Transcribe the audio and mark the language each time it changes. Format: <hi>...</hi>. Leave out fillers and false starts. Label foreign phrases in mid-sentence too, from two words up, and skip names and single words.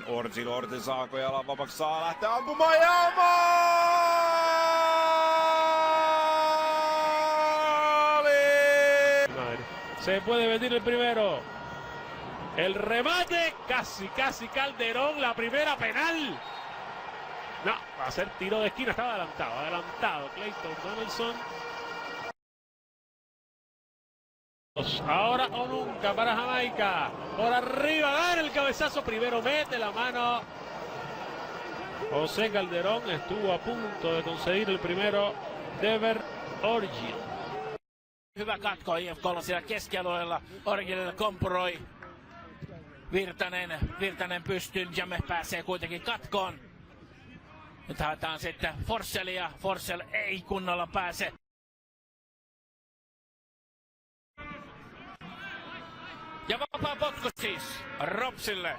<fi>Ortil saako jalan vapaksi, saa lähteä ampumaan ja maali!</fi> <es>Se puede meter el primero. El remate, casi Calderón, la primera penal. No, va a ser tiro de esquina, estaba adelantado Clayton Donaldson. Ahora o nunca para Jamaica. Por arriba, gana el cabezazo, primero mete la mano. José Calderón estuvo a punto de conseguir el primero. Dever Orgil.</es> <fi>Hyvä katko IFK:lla siellä keskialueella. Orgilille kompuroi. Virtanen pystyyn. Jame pääsee kuitenkin katkoon. Nyt haetaan sitten Forssellia. Forssell ei kunnolla pääse. Ja vapaa potku siis Ropsille.</fi>